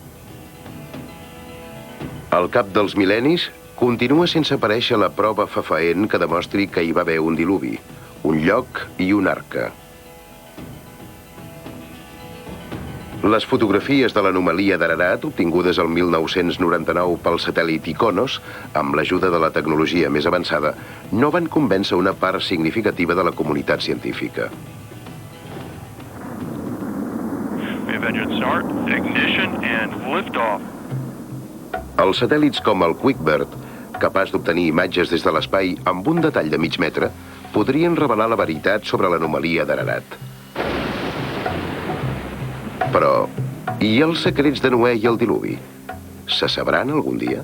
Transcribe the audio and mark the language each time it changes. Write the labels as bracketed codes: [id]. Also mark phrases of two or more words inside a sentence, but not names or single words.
[ca] Al cap dels mil·lennis, continua sense aparèixer la prova fefaent que demostri que hi va haver un diluvi, un lloc i una arca. Les fotografies de l'anomalia d'Ararat, obtingudes el 1999 pel satèl·lit Iconos, amb l'ajuda de la tecnologia més avançada, no van convèncer una part significativa de la comunitat científica. [en] We have engine start, ignition, and liftoff. [ca] Els satèl·lits com el QuickBird, capaç d'obtenir imatges des de l'espai amb un detall de mig metre, podrien revelar la veritat sobre l'anomalia d'Ararat. Però, i els secrets de Noè i el diluvi? Se sabran algun dia?